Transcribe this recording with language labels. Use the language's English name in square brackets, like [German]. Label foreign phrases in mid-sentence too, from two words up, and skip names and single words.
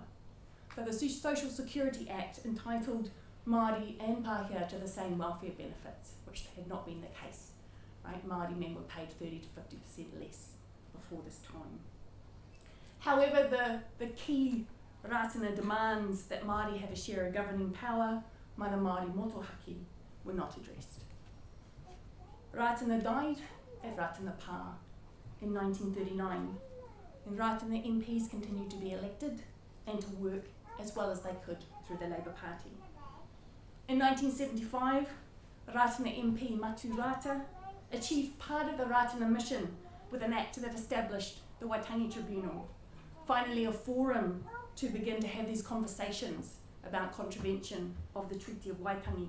[English] So the Social Security Act entitled Māori and Pākehā to the same welfare benefits, which had not been the case. Right? Māori men were paid 30 to 50% less before this time. However, the key Ratana demands that Māori have a share of governing power, [Māori] mana Māori motohaki, [English] were not addressed. Ratana died at Ratana Pā in 1939, and Ratana MPs continued to be elected and to work as well as they could through the Labour Party. In 1975, Ratana MP Matu Rata achieved part of the Ratana mission with an act that established the Waitangi Tribunal, finally a forum to begin to have these conversations about contravention of the Treaty of Waitangi.